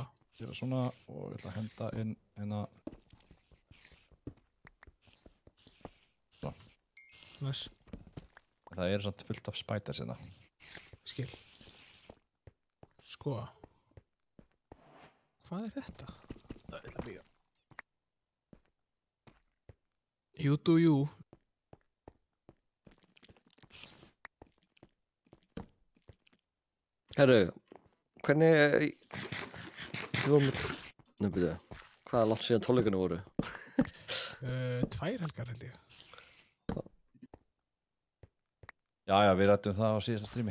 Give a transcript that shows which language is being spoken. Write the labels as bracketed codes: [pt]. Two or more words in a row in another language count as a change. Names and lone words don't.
[is] gera svona og ég ætla að henda inn hérna. Nice. Það er svona fullt af spiders hérna. Skil. Sko. Hvað er þetta? Það ætla að byggja. [en] You do you. [is] Herru, hvernig... Við vorum... Nei, byrja. Hvað er langt síðan tónleikana voru? 2 helgar held ég. Já, við rættum það á síðasta streami.